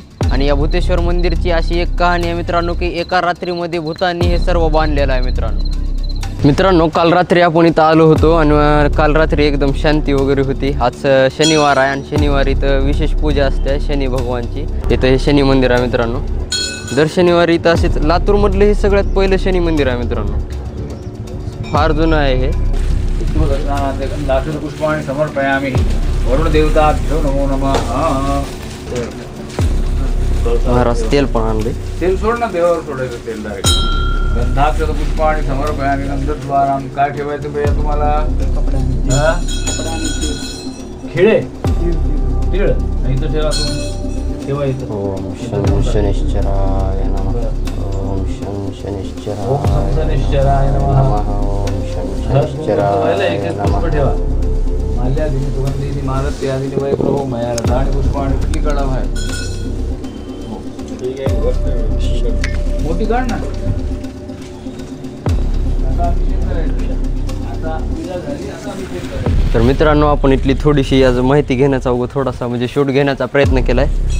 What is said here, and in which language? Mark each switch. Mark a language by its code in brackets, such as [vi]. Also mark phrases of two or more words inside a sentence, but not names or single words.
[mr] आणि या भूतेश्वर मंदिरची अशी एक कहाणी आहे मित्रांनो की एका रात्रीमध्ये भूतांनी हे सर्व बांधलेलं आहे मित्रांनो काल रात्री आपण इथं आलो होतो आणि काल रात्री एकदम शांती वगैरे होती। आज शनिवार आहे आणि शनिवारी इथं विशेष पूजा असते शनी भगवानची। इथं हे शनी मंदिर आहे मित्रांनो। दर शनिवारी इथं असेच लातूरमधले हे सगळ्यात पहिलं शनी मंदिर आहे मित्रांनो। फार जुनं आहे हे। [sa] पुष्पाणि समर्पयामि वरुण देवताभ्यो नमो नमः। [mr] महाराज तेल पण आणले। तेल सोड ना, देवावर सोडायचं तेल डायरेक्ट। [sa] गंधाक्षत पुष्पाणि समर्पयामि। [mr] गंधद्वारां काय ठेवायचं भैया तुम्हाला? खिळे तीळ इथं ठेवा तुम्ही, ठेवा इथं। [sa] ओम शं शनिश्चराय नमः। ओम शं शनिश्चराय नमः। ओम शं शनिश्चराय नमः। ठेवा माल्यादिनी सुगंधीनी मालत्यादिनी वैभव मया रथानि पुष्पाणि [mr] कुठली काढा भाई? मोठी काढ ना। तर मित्रांनो आपण इथली थोडीशी आज माहिती घेण्याचा थोडासा म्हणजे शूट घेण्याचा प्रयत्न केला आहे।